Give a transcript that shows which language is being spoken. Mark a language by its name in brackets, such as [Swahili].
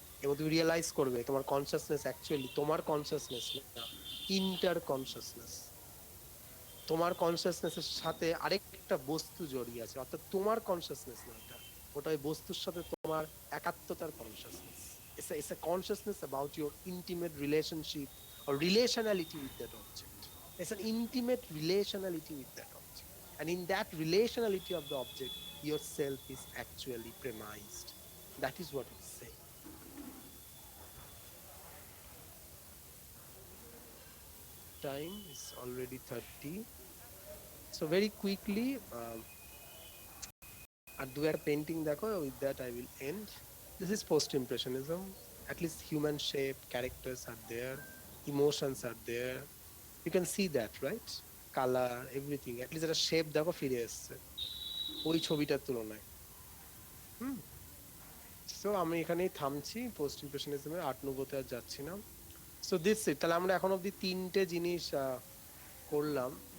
[Bangla] এবং তুমি রিয়েলাইজ করবে তোমার কনসিয়াসনেস অ্যাকচুয়ালি তোমার কনসিয়াসনেস না, ইন্টার কনসিয়াসনেস। তোমার কনসিয়াসনেসের সাথে আরেকটা বস্তু জড়িয়ে আছে, অর্থাৎ তোমার কনসিয়াসনেস না এটা, ওটা ওই বস্তুর সাথে তোমার একাত্মতার consciousness. [English] It's a consciousness about your intimate relationship or relationality with that object. It's an intimate relationality with that object. And in that relationality of the object, yourself is actually premised. That is what it's saying. Time is already 30. So very quickly, [Bangla] আর দু একটা painting দেখো, [English] with that I will end. This is post-impressionism. At least human shape, characters are there, emotions are there. You can see that, right? Color, everything. [Bangla] At least একটা shape দেখো ফিরে এসছে ওই ছবিটার তুলনায়। সো আমি এখানেই থামছি, পোস্ট ইমপ্রেশনিজমের আর্ট নুভোতে আর যাচ্ছি না। [English] So this it. [Bangla] তাহলে আমরা এখন অবধি তিনটে জিনিস করলাম।